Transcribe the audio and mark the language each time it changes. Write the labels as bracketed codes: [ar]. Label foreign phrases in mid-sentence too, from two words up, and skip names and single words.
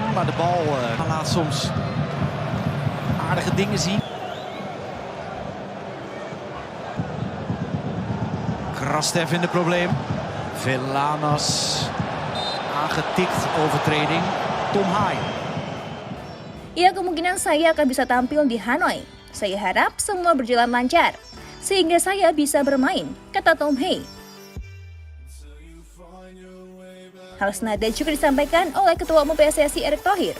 [nl] Maar de bal laat soms aardige dingen zien. Krastev in de probleem. Villanas aangetikt, overtreding. Tom Haaien. [id] Ya, kemungkinan saya akan bisa tampil di Hanoi. Saya harap semua berjalan lancar, sehingga saya bisa bermain, kata Tom Hay. Hal senada juga disampaikan oleh Ketua Umum PSSI Erick Thohir.